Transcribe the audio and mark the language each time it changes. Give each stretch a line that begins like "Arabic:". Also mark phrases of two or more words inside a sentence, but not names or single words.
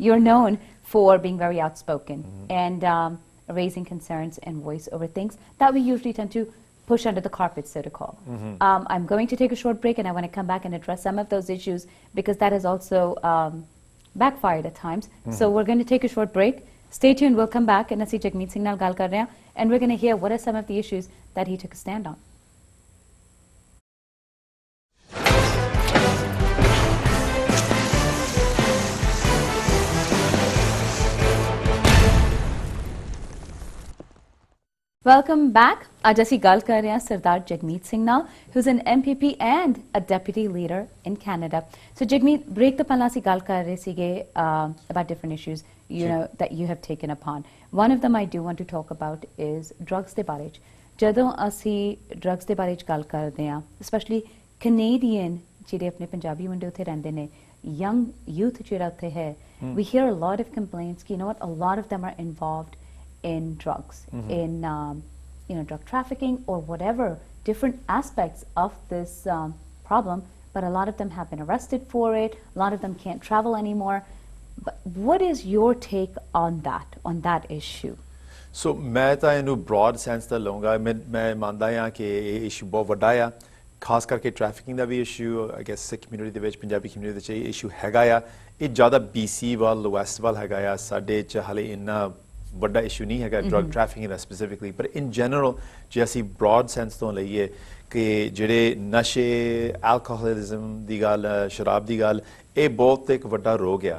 English: You're known for being very outspoken and raising concerns and voice over things that we usually tend to push under the carpet, so to call. I'm going to take a short break, and I want to come back and address some of those issues because that has also backfired at times. So we're going to take a short break. Stay tuned. We'll come back, and
Punjabi: ਅਸੀਂ ਜਗਮੀਤ ਸਿੰਘ ਨਾਲ ਗੱਲ ਕਰ ਰਹੇ ਹਾਂ,
English: and we're going to hear what are some of the issues that he took a stand on. Welcome back.
Punjabi: ਅੱਜ ਅਸੀਂ ਗੱਲ ਕਰ ਰਹੇ ਹਾਂ ਸਰਦਾਰ ਜਗਮੀਤ ਸਿੰਘ ਨਾਲ,
English: who's an MPP and a deputy leader in Canada. So Jagmeet, break
Punjabi: ਤੋਂ ਪਹਿਲਾਂ ਅਸੀਂ ਗੱਲ ਕਰ ਰਹੇ ਸੀਗੇ
English: about different issues that you have taken upon. One of them I do want to talk about is drugs
Punjabi: ਦੇ ਬਾਰੇ 'ਚ. ਜਦੋਂ ਅਸੀਂ drugs ਦੇ ਬਾਰੇ 'ਚ ਗੱਲ ਕਰਦੇ ਹਾਂ,
English: especially Canadian
Punjabi: ਜਿਹੜੇ ਆਪਣੇ ਪੰਜਾਬੀ ਮੁੰਡੇ ਉੱਥੇ ਰਹਿੰਦੇ ਨੇ,
English: young youth
Punjabi: ਜਿਹੜਾ ਉੱਥੇ ਹੈ,
English: we hear a lot of complaints ਕਿ a lot of them are involved in drugs, in drug trafficking or whatever different aspects of this problem, but a lot of them have been arrested for it. A lot of them can't travel anymore. But what is your take on that issue?
Punjabi: So ਮੈਂ ਤਾਂ ਇਹਨੂੰ
English: broad sense
Punjabi: ਦਾ ਲਵਾਂਗਾ. ਮੈਂ ਮੰਨਦਾ ਹਾਂ ਕਿ ਇਹ issue ਬਹੁਤ ਵੱਡਾ ਆ, ਖਾਸ ਕਰਕੇ ਟ੍ਰੈਫਿਕਿੰਗ ਦਾ ਵੀ
English: issue I guess
Punjabi: ਸਿੱਖ ਕਮਿਊਨਿਟੀ ਦੇ ਵਿੱਚ, ਪੰਜਾਬੀ ਕਮਿਊਨਿਟੀ ਦੇ ਵਿੱਚ ਇਹ issue ਹੈਗਾ ਆ. ਇਹ ਜ਼ਿਆਦਾ BC ਵੱਲ, ਵੈਸਟ ਵੱਲ ਹੈਗਾ ਆ. ਸਾਡੇ 'ਚ ਹਾਲੇ ਇੰਨਾ ਵੱਡਾ ਇਸ਼ੂ ਨਹੀਂ ਹੈਗਾ
English: drug trafficking
Punjabi: ਦਾ ਸਪੈਸੀਫਿਕਲੀ, ਪਰ
English: in general
Punjabi: ਜੇ ਅਸੀਂ
English: broad sense
Punjabi: ਤੋਂ ਲਈਏ ਕਿ ਜਿਹੜੇ ਨਸ਼ੇ, ਐਲਕੋਹਲਿਜ਼ਮ ਦੀ ਗੱਲ, ਸ਼ਰਾਬ ਦੀ ਗੱਲ, ਇਹ ਬਹੁਤ ਇੱਕ ਵੱਡਾ ਰੋਗ ਆ.